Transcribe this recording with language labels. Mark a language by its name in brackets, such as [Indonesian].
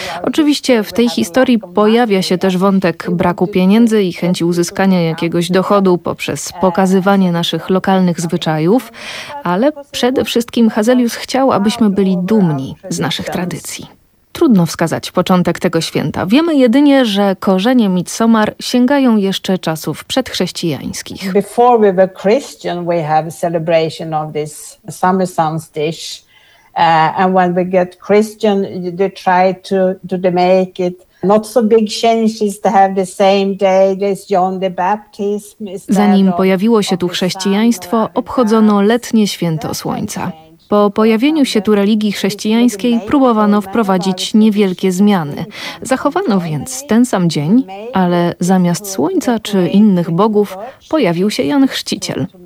[Polish] Oczywiście w tej historii pojawia się też wątek braku pieniędzy i chęci uzyskania jakiegoś dochodu poprzez pokazywanie naszych lokalnych zwyczajów, ale przede wszystkim Hazelius chciał, abyśmy byli dumni z naszych tradycji. Trudno wskazać początek tego święta. Wiemy jedynie, że korzenie Midsommar sięgają jeszcze czasów przedchrześcijańskich. [English] Before we were Christian, we have celebration of this summer solstice. And when we get Christian, they try to make it not so big changes to have the same day as John the Baptist. [Polish] Zanim pojawiło się tu chrześcijaństwo, obchodzono letnie święto słońca. Po pojawieniu się tu religii chrześcijańskiej próbowano wprowadzić niewielkie zmiany. Zachowano więc ten sam dzień, ale zamiast słońca czy innych bogów pojawił się Jan Chrzciciel.